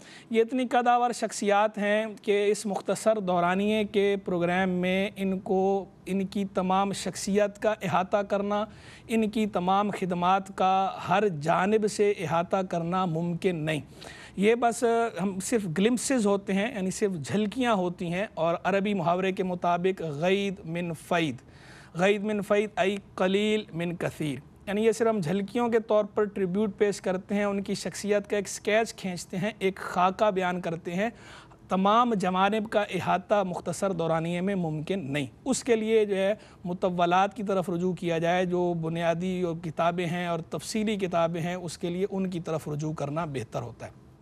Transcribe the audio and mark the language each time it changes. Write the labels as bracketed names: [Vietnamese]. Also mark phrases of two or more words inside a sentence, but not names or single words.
[Urdu] یہ اتنی قداور شخصیات ہیں کہ اس مختصر دورانیے کے پروگرام میں ان کی تمام شخصیت کا احاطہ کرنا، ان کی تمام خدمات کا ہر جانب سے احاطہ کرنا ممکن نہیں۔ یہ بس ہم صرف گلمپسز ہوتے ہیں، یعنی صرف جھلکیاں ہوتی ہیں، اور عربی محاورے کے مطابق [Arabic] غید من فید، غید من فید ای قلیل من کثیر، [Urdu] یعنی یہ صرف ہم جھلکیوں کے طور پر ٹریبیوٹ پیش کرتے ہیں، ان کی شخصیت کا ایک سکیچ کھینچتے ہیں، ایک خاکہ بیان کرتے ہیں۔ تمام جوانب کا احاطہ مختصر دورانیے میں ممکن نہیں۔ اس کے لیے جو ہے مطولات کی طرف رجوع کیا جائے، جو بنیادی کتابیں ہیں اور تفصیلی کتابیں ہیں، اس کے لیے ان کی طرف رجوع کرنا بہتر ہوتا ہے۔